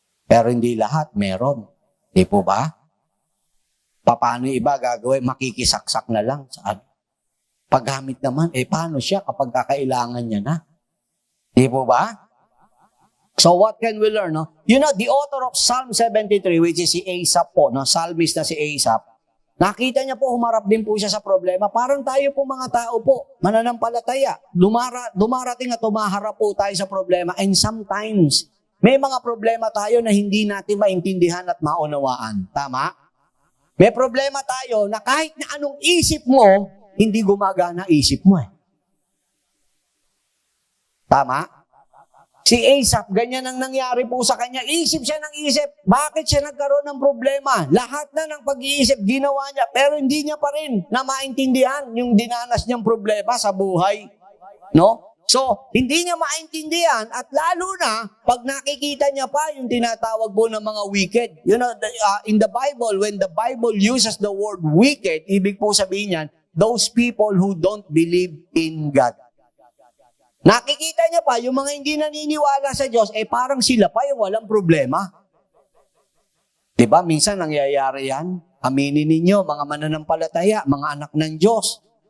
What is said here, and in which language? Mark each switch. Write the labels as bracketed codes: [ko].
[tl] Pero hindi lahat meron. Di po ba? Paano iba gagawin? Makikisaksak na lang. Saan? Paggamit naman, paano siya kapag kakailangan niya na? Di po ba? [en] So what can we learn? No? You know, the author of Psalm 73, which is [tl] si Asaph po, [en] no? [tl] Psalmist na si Asaph, Nakita niya po, humarap din po siya sa problema. Parang tayo po mga tao po, mananampalataya. Dumarating at humaharap po tayo sa problema. [en] And sometimes, [tl] may mga problema tayo na hindi natin maintindihan at maunawaan. Tama? May problema tayo na kahit na anong isip mo, hindi gumagana isip mo eh. Tama? Si Asaph, ganyan ang nangyari po sa kanya. Isip siya ng isip. Bakit siya nagkaroon ng problema? Lahat na ng pag-iisip, ginawa niya. Pero hindi niya pa rin na maintindihan yung dinanas niyang problema sa buhay. No? So, hindi niya maintindihan at lalo na pag nakikita niya pa yung tinatawag po ng mga wicked. [en] You know, in the Bible, when the Bible uses the word wicked, [tl] ibig po sabihin niyan, [en] those people who don't believe in God. [tl] Nakikita niya pa, yung mga hindi naniniwala sa Diyos, parang sila pa yung walang problema. Diba? Minsan nangyayari yan. Aminin ninyo, mga mananampalataya, mga anak ng Diyos.